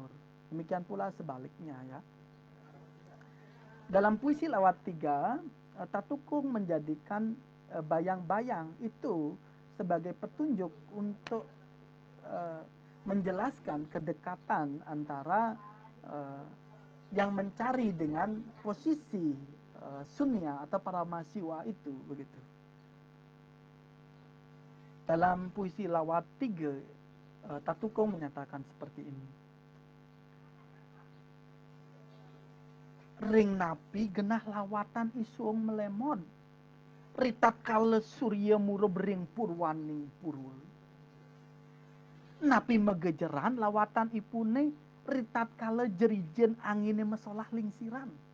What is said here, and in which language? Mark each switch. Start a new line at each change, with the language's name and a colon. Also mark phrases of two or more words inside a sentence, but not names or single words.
Indonesian: Demikian pula sebaliknya ya. Dalam puisi Lawat 3, Tatukung menjadikan bayang-bayang itu sebagai petunjuk untuk menjelaskan kedekatan antara yang mencari dengan posisi Sunya atau Paramasiwa itu, begitu. Dalam puisi Lawat 3, Tatukung menyatakan seperti ini.
Balinese: Ring napi genah lawatan isuung melemon, ritat kale surya murub ring purwani purwa. Napi megejeran lawatan ipune, ritat kale jerijen angine mesolah lingsiran.